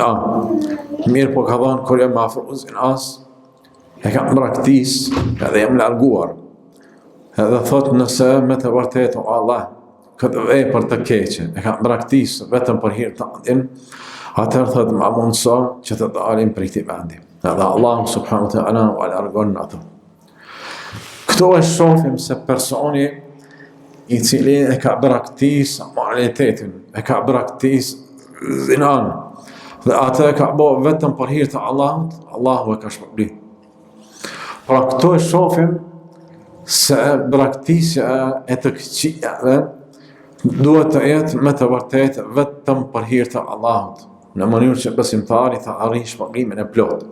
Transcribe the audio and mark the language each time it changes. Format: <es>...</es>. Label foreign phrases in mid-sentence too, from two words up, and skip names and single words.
<sq>Mirë po ka thonë, kur jam afru zinas, e kam braktis edhe jam larguar. Edhe thot nëse me të vërtetë, o Allah, këtë vepër të keqe, e kam braktis vetëm për hir të andin, atër thot ma mundëso që të dalim për i këti vendi. Edhe Allah</sq> <ar>سبحانه وتعالى</ar> <sq>u largon në ato. Këto e shofim se personi i cili e ka braktis moralitetin, e ka braktis zinan, dhe atë e ka bo vetëm për hir të Allahut, Allahu e ka shpërbli. Pra këto e shofim se braktisja e të këqijave duhet të jetë me të vërtetë vetëm për hir të Allahut, në mënyrë që besimtari të arrijë shpërblimin e plotë.</sq>